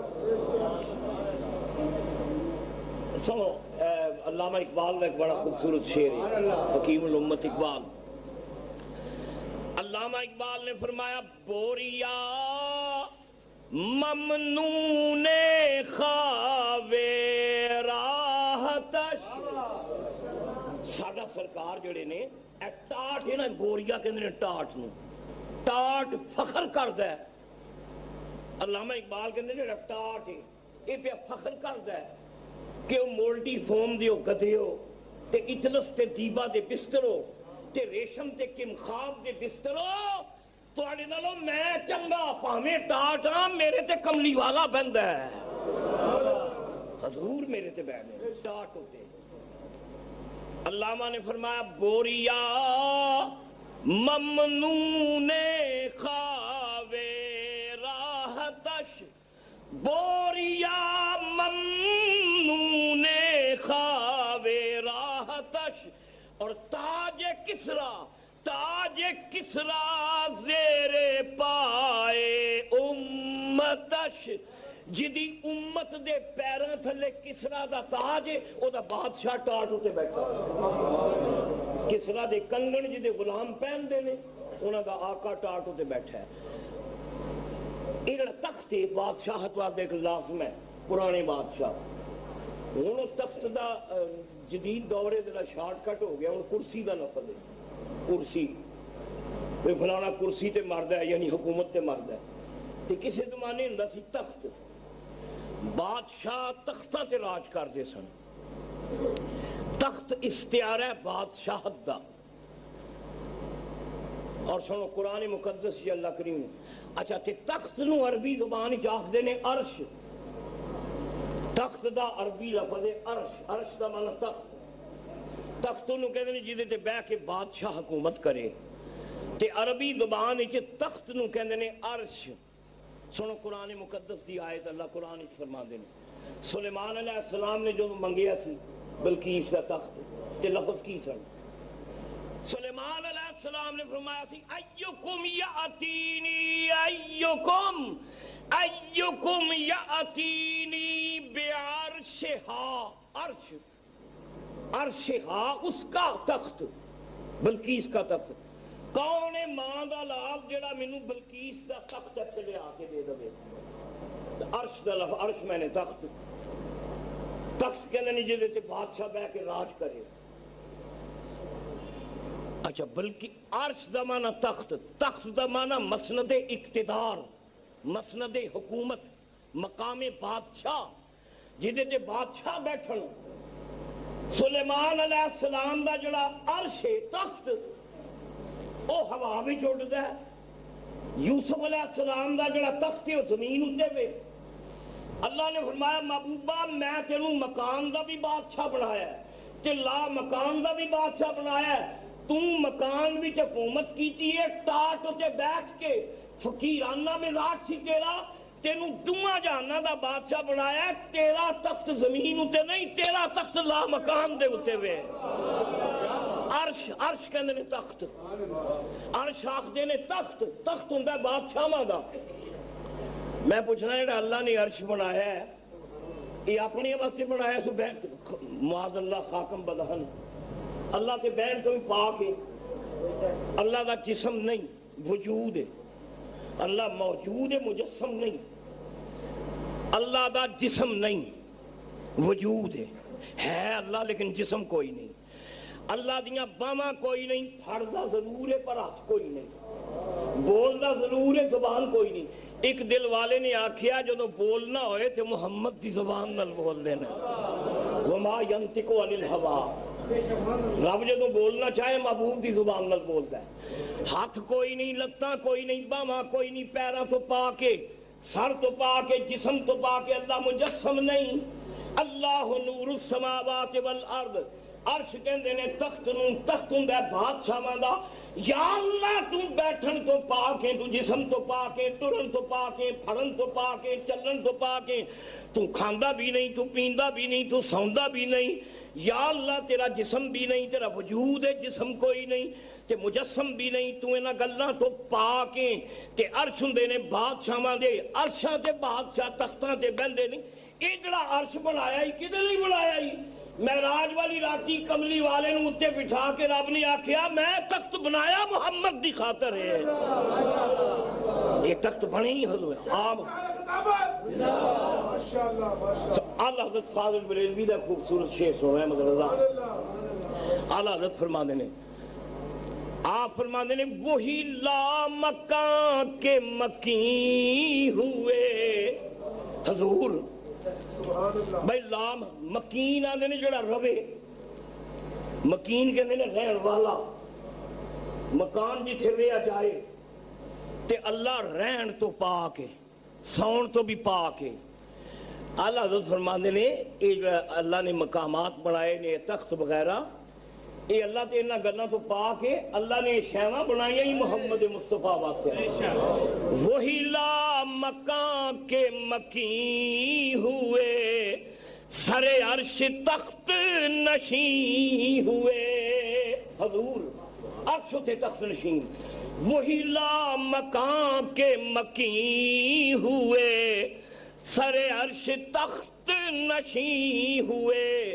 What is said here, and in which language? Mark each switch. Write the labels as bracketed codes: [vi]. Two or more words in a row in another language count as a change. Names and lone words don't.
[ur] سنو علامہ اقبال کا ایک بڑا خوبصورت شعر ہے، حکیم الامت اقبال۔ علامہ اقبال نے فرمایا [fa] بوریا ممنون خاوے راحتش، [pa] ساڈا سرکار جڑے نے اے ٹاٹ ہے نا، بوریا کہندے نے ٹاٹ نو، ٹاٹ فخر کردا ہے۔ علامہ اقبال کہندے نے ٹاٹ ہے اے پہ فخر کردا ہے کہ وہ [en] multi foam [pa] دیو گدھیو تے اطلس تے دیبا دے بسترو تے ریشم تے کمخاب دے بسترو، تواڈے نالوں میں چنگا پاویں ٹاٹ ہاں، میرے تے کملی والا بہندا ہے، حضور میرے تے بیٹھے ٹاٹ ہوتے۔ [ur] علامہ نے فرمایا [fa] بوریا ممنون خاوے راحتش، بوریا ممنون خاوے راحتش، [ur] اور تاج [fa] کسرا زیر پائے امتش، [pa] جدی امت دے پیراں تھلے کسرا دا تاج ہے، او دا بادشاہ ٹاٹ اتے بیٹھا، کسرا دے کنگن جدے غلام پہن دے نے انہاں دا آقا ٹاٹ اتے بیٹھا ہے۔ یہ جڑا تخت ہے بادشاہت واسطے ایک لازم ہے، پرانے بادشاہ ہن اس تخت دا جدید دورے دا [en] short cut [pa] ہو گیا، ہن کرسی دا لفظ ہے، کرسی کوئی فلانا کرسی تے مرد ہے یعنی حکومت تے مرد ہے، تے کسی زمانے ہوندا سی تخت، بادشاہ تختہ تے راج کردے سن، تخت اختیار ہے بادشاہت دا۔ [ur] اور سنو [pa] قرآن مقدس یا اللہ کریم، اچھا تے تخت نو عربی زبان وچ آکھدے نے عرش، تخت دا عربی لفظ ہے عرش، عرش دا معنی تخت، تخت نو کہندے نے جدے تے بیٹھ کے بادشاہ حکومت کرے، تے عربی زبان وچ تخت نو کہندے نے عرش۔ سنو قرآن مقدس دی آیت اللہ قرآن وچ فرماندے نے، سلیمان علیہ السلام نے جو منگیا سی بلقیس دا تخت، تے لفظ کی سن؟ سلیمان علیہ السلام نے فرمایا سی [ar] ایکم یاتینی ایکم یاتینی بعرشہا، [pa] عرش، عرشہا [ur] اس کا تخت، بلقیس کا تخت، [pa] کون ہے ماں دا لال جڑا مینوں بلقیس دا تخت تے لے آ کے دے دے؟ عرش دا لفظ، عرش میں نے تخت، تخت کہندے نے جدے تے بادشاہ بیٹھ کے راج کرے۔ اچھا بلکہ عرش دا معنی تخت، تخت دا معنی مسند اقتدار، مسند حکومت، مقام بادشاہ، جدے تے بادشاہ بیٹھن۔ سلیمان علیہ السلام دا جڑا عرش ہے تخت او ہوا وچ اڑدا ہے، یوسف علیہ السلام دا جڑا تخت ہے او زمین اتے وے۔ اللہ نے فرمایا محبوبہ میں تینوں مکان دا بھی بادشاہ بنایا ہے تے لا مکان دا بھی بادشاہ بنایا ہے، تو مکان وچ حکومت کیتی ہے، ٹاٹ تے بیٹھ کے فقیرانہ مزاج سی تیرا، تینوں دواں جہاناں دا بادشاہ بنایا ہے، تیرا تخت زمین اتے نہیں، تیرا تخت لا مکان دے اتے وے۔ عرش، عرش کہندے نے تخت، عرش آکھدے نے تخت، تخت ہوندا ہے بادشاہاں دا۔ میں پوچھنا جڑا اللہ نے عرش بنایا ہے یہ اپنے واسطے بنایا سو بیٹھ [ar] معاذ اللہ [fa] خاکم بدہن، [pa] اللہ کے بیٹھ تو بھی پاک ہے، اللہ دا جسم نہیں وجود ہے، اللہ موجود ہے مجسم نہیں، اللہ دا جسم نہیں وجود ہے اللہ لیکن جسم کوئی نہیں۔ اللہ دیاں باواں کوئی نہیں، پھڑدا ضرور ہے پر ہاتھ کوئی نہیں، بولدا ضرور ہے زبان کوئی نہیں۔ ایک دل والے نے آکھیا جدوں بولنا ہوئے تے محمد دی زبان نال بول دینا، [ar] وما ينطق عن الهوى، [pa] رب جدوں بولنا چاہے محبوب دی زبان نال بولدا ہے۔ ہاتھ کوئی نہیں، لتاں کوئی نہیں، باواں کوئی نہیں، پیراں تو پا کے، سر تو پا کے، جسم تو پا کے اللہ مجسم نہیں۔ [ar] اللہ نور السماوات والارض، [pa] عرش کہندے نے تخت نوں، تخت ہوندا ہے بادشاہاں دا۔ یا اللہ تو بیٹھن تو پا کے، تو جسم تو پا کے، ٹرن تو پا کے، پھڑن تو پا کے، چلن تو پا کے، تو کھاندا بھی نہیں، تو پیندا بھی نہیں، تو سوندا بھی نہیں۔ یا اللہ تیرا جسم بھی نہیں، تیرا وجود ہے جسم کوئی نہیں، تے مجسم بھی نہیں، تو انہاں گلاں تو پا کے تے عرش ہوندے نے بادشاہاں دے، عرشاں تے بادشاہ تختاں تے بہندے نہیں۔ یہ جڑا عرش بنایا ہی کدے لئی بنایا ہی؟ معراج والی راتی کملی والے نوں اتے بٹھا کے رب نے آکھیا میں تخت بنایا محمد دی خاطر ہے۔ یہ تخت بنے ہی حضور عام اعلیٰ حضرت فاضل بریلوی دا خوبصورت شعر سنو احمد رضا۔ اعلیٰ حضرت فرماندے نے، آپ فرماندے نے [ur] وہی لا مکان کے مکین ہوئے حضور۔ [pa] بھائی لام مکین آدھے نے جڑا روے، مکین کہندے نے رہن والا، مکان جتھے رہیا جائے تے اللہ رہن تو پا کے، سون تو بھی پا کے۔ اللہ حضرت فرماندے نے یہ جو اللہ نے مقامات بنائے نے تخت وغیرہ، یہ اللہ تے انہاں گلاں تو پا کے اللہ نے شیواں بنائیاں ہی محمد مصطفیٰ واسطے۔ [ur] وہی لا مکان کے مکین ہوئے، سر عرش تخت نشین ہوئے حضور، [pa] عرش تھے تخت نشین۔ [ur] وہی لا مکان کے مکین ہوئے، سر عرش تخت نشین ہوئے۔